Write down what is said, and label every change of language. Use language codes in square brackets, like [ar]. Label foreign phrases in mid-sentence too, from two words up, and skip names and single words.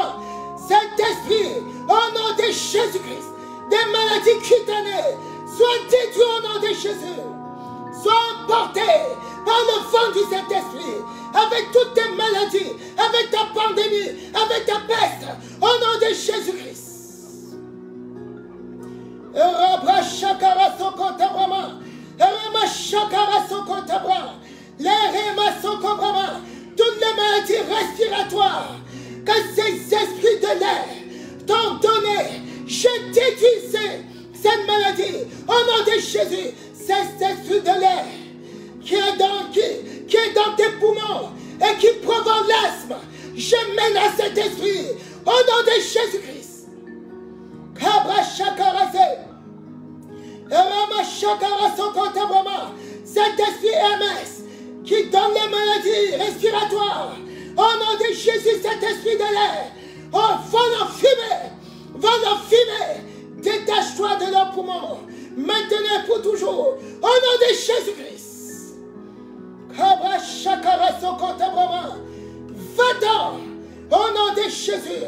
[fr] Cet esprit, au nom de Jésus-Christ, des maladies cutanées, soient détruits au nom de Jésus. Soient emportés par le vent du Saint-Esprit, avec toutes tes maladies, avec ta pandémie, avec ta peste, au nom de Jésus-Christ. Rabra shakara sokotabrama, rema shakara sokotabra, les rema sokobrama, toutes les maladies respiratoires que ces esprits de l'air t'ont donné, je détruis cette maladie au nom de Jésus. Cet esprit de l'air qui est dans tes poumons et qui provoque l'asthme, je menace cet esprit au nom de Jésus-Christ. Cabra chakarase, Rama chakarasokotabrama, cet esprit MS qui donne les maladies respiratoires, Au nom de Jésus, cet esprit de l'air, oh, va en fumer. Détache-toi de leurs poumons, maintenant et pour toujours. Au nom de Jésus-Christ. Va-t'en, au nom de Jésus.